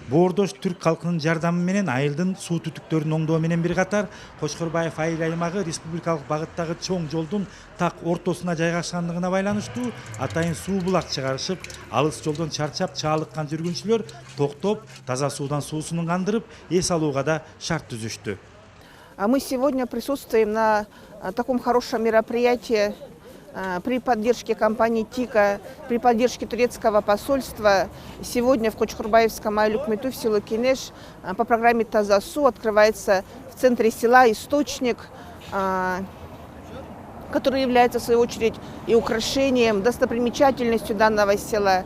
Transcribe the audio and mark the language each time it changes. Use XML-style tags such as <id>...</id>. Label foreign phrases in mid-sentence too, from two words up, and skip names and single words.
<ky>Боордош түрк калкынын жардамы менен айылдын суу түтүктөрүн оңдоо менен бир катар Кочкорбаев айыл аймагы республикалык багыттагы чоң жолдун так ортосуна жайгашкандыгына байланыштуу атайын суу булак чыгарышып, алыс жолдон чарчап чаалыккан жүргүнчүлөр токтоп, таза суудан суусунун кандырып, эс алууга да шарт түзүштү.</ky> <ru>Мы сегодня присутствуем на таком хорошем мероприятии при поддержке компании ТИКа, при поддержке турецкого посольства. Сегодня в Кочкорбаевском айлюкмету в село Кенеш по программе «Таза су» открывается в центре села источник, который является в свою очередь и украшением, достопримечательностью данного села.</ru>